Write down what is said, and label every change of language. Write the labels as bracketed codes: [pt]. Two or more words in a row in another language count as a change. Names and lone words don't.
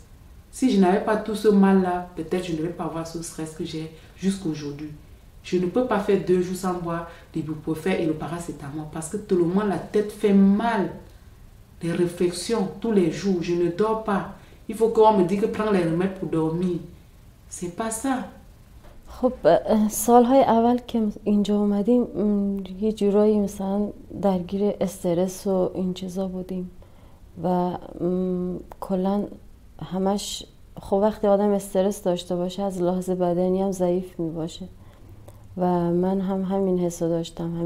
[fr] Si je n'avais pas tout ce mal-là, peut-être je ne devais pas avoir ce stress que j'ai jusqu'aujourd'hui. Je ne peux pas faire 2 jours sans boire l'ibuprofène et le paracétamol parce que tellement la tête fait mal. Les réflexions tous les jours, je ne dors pas. Il faut qu'on me dise que prends les remèdes pour dormir. C'est pas ça. [fa] خب سالهای اول که اینجا اومدیم یه جورایی مثلا درگیر استرس و این چیزا بودیم و کلا همش خب وقتی آدم استرس داشته باشه از لحاظ بدنی هم ضعیف می باشه و من هم همین حسو داشتم.